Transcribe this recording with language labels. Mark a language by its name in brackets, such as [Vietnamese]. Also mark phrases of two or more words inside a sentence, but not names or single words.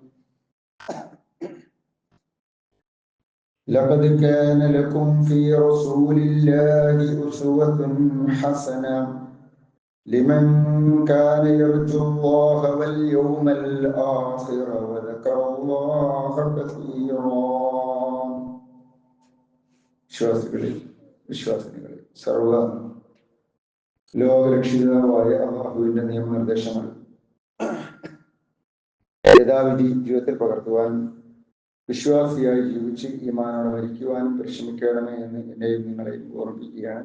[Arabic] لقد كان لكم في رسول الله أسوة حسنة لمن كان يرجو الله واليوم الآخر وذكر الله كثيرا. [Malayalam] വിശ്വാസികളെ സർവ ലോകരക്ഷിതാവായ അല്ലാഹുവിന്റെ നിയമനിർദ്ദേശങ്ങൾ യഥാവിധി ജീവിതത്തിൽ പകർത്തുവാൻ വിശ്വാസിയായി ജീവിച്ച് ഈമാനോടെ മരിക്കുവാനും പരിശ്രമിക്കണമേ എന്ന് എന്നെയും നിങ്ങളെയും ഓർമ്മിപ്പിക്കുകയാണ്.